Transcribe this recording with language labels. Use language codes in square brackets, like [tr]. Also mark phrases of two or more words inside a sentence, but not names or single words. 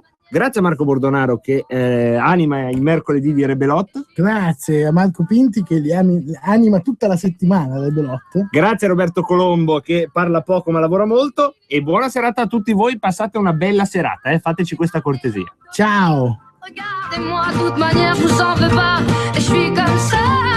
[it] Grazie a Marco Bordonaro che anima i mercoledì di Rebelot. Grazie a Marco Pinti che li anima tutta la settimana Rebelot. Grazie a Roberto Colombo che parla poco ma lavora molto, e buona serata a tutti voi, passate una bella serata, fateci questa cortesia. Ciao. [fr] Regardez-moi, de toute manière, je vous en veux pas, et je suis comme ça.